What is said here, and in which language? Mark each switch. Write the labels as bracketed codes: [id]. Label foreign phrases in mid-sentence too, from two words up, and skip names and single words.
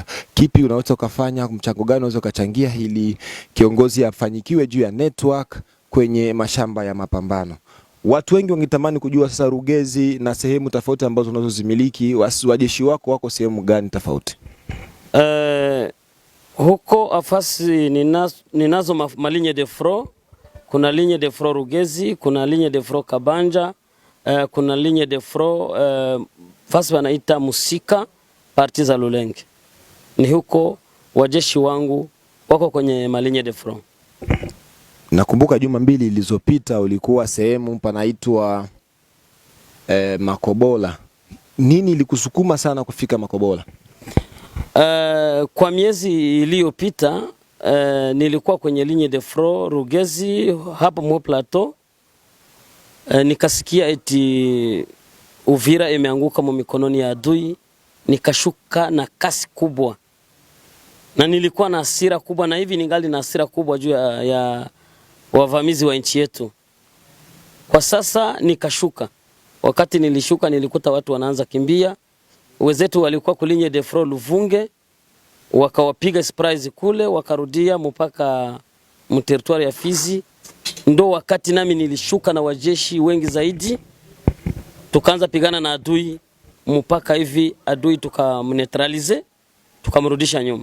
[sw] Kipi unaweza kufanya, mchango gani unaweza kuchangia ili kiongozi afanyikiwe juu ya network kwenye mashamba ya mapambano? Watu wengi wangetamani kujua sasa Rugezi na sehemu tofauti ambazo unazozimiliki, wajeshi wako sehemu gani tofauti? Huko afasi ninazo malinye [fr] de front. [sw] Kuna [fr] ligne de front [sw] Rugezi, kuna [fr] ligne de front [sw] Kabanja, kuna [fr] ligne de front [sw] fasi wanaita Musika, parti za Lulenge. Ni huko wajeshi wangu wako kwenye malinye [fr] de front. [sw] Nakumbuka juma mbili ilizopita ulikuwa sehemu panaitwa Makobola. Nini ilikusukuma sana kufika Makobola? Kwa miezi iliyopita nilikuwa kwenye [fr] ligne de front [sw] Rugezi hapo mwa plateau. Nikasikia eti Uvira imeanguka mikononi ya adui, nikashuka na kasi kubwa. Na nilikuwa na hasira kubwa, na hivi ningali na hasira kubwa juu ya wavamizi wa nchi yetu. Kwa sasa nikashuka. Wakati nilishuka nilikuta watu wanaanza kimbia. Wezetu walikuwa kulinye [fr] de front [sw] Luvunge, wakawapiga surprise kule, wakarudia mpaka mteritori ya Fizi. Ndo wakati nami nilishuka na wajeshi wengi zaidi, tukaanza pigana na adui mpaka hivi adui tukamneutralize, tukamrudisha nyuma.